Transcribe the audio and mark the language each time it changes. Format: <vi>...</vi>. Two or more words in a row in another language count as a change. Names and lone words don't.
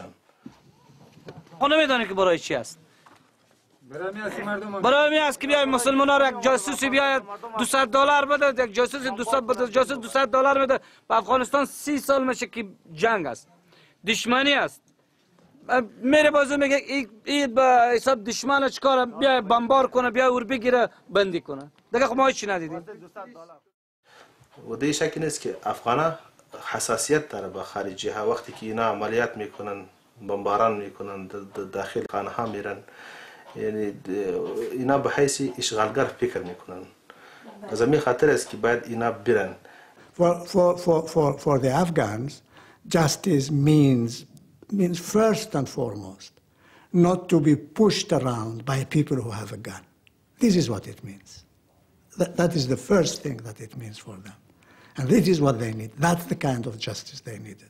<fa>خب نمیدونی که برای چی است برای می است که بیاید مسلمان ها یک جاسوسی بیاید $200 بده یک جاسوس 200 بده جاسوس $200 بده به افغانستان 30 سال میشه که جنگ است دشمنی است میره بازو میگه این به حساب دشمن چیکار بیا بمبار کنه بیا اور بگیره بندی کنه دیگه خب ما چی ندیدیم و دیگه شکی نیست که افغانا حساسیت داره به خارجی ها وقتی که اینا عملیات میکنن بمباران میکنن داخل خانه ها میرن یعنی اینا به حیث اشغالگر فکر میکنن از همین خاطر است که باید اینا برن</fa> <en>For the Afghans justice means first and foremost not to be pushed around by people who have a gun. This is what it means. That is the first thing that it means for them. And this is what they need. That's the kind of justice they needed.</en>